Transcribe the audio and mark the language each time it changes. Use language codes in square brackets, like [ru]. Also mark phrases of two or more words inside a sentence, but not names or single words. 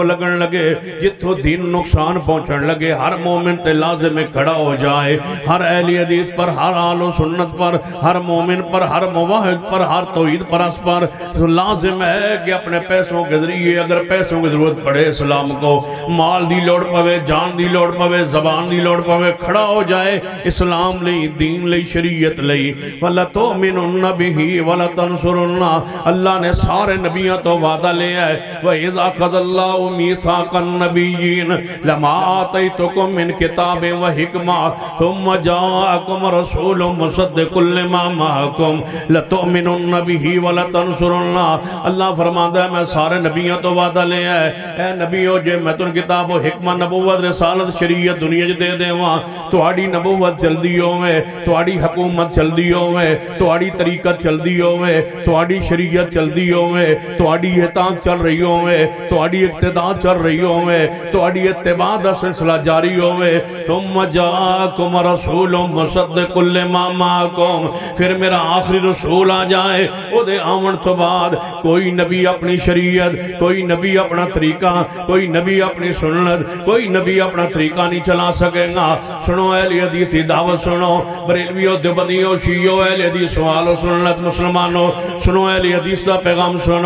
[pa] لگن لگے، جتھو دین نقصان پہنچن لگے، ہر مومن تے لازم کھڑا ہو جائے، [ur] ہر اہل حدیث پر، ہر آل و سنت پر، ہر مومن پر، ہر موحد پر، ہر توحید پرست پر لازم ہے کہ اپنے پیسوں کے ذریعے اگر پیسوں کی ضرورت پڑے اسلام کو، [pa] مال دی لوڑ پوے، [ur] جان دی لوڑ پوے، زبان دی لوڑ پوے، [pa] کھڑا ہو جائے اسلام لئی، دین لئی، شریعت لئی۔ [ar] وَلَتُؤْمِنُنَّ بِهِ وَلَتَنْصُرُنَّ، [pa] اللہ نے سارے نبیوں تو وعدہ لیا ہے، [ar] وَإِذْ أَخَذَ اللَّهُ مِيثَاقَ النَّبِيِّينَ لَمَا آتَيْتُكُم مِّن كِتَابٍ وَحِكْمَةٍ ثُمَّ جَاءَكُمْ رَسُولٌ مُصَدِّقٌ لِّمَا مَعَكُمْ لَتُؤْمِنُنَّ بِهِ وَلَتَنْصُرُنَّ۔ [ur] اللہ فرماتا ہے [pa] میں سارے نبیوں تو وعدہ لیا ہے، اے نبیوں جے میں تن کتاب و حکمت، نبوت، رسالت، شریعت دنیا جے دے دے وہاں تہاڈی نبوت جلدی ہوئے، تہاڈی حکومت جلدی ہوئے، تہاڈی طریقت جلدی ہوئے، تہاڈی شریعت جلدی ہوئے، تہاڈی اطاعت چل رہی ہوئے، تہاڈی اقتداء چل رہی ہوئے، تہاڈی اتباع دا سلسلہ جاری ہوئے۔ [ar] ثم جاءکم رسول مصدق لما معکم، [pa] پھر میرا آخری رسول آ جائے، او دے آمن تو بعد کوئی نبی اپنی شریعت، کوئی نبی اپنا طریقہ، کوئی نبی اپنی سنت، کوئی نبی اپنا طریقہ نہیں چلا سکے گا۔ [ur] سنو اہل حدیث کی دعوت سنو، بریلویوں، دیوبندیوں، شیعوں، اہل حدیث سوال و سنت مسلمانوں سنو، اہل حدیث کا پیغام سنو۔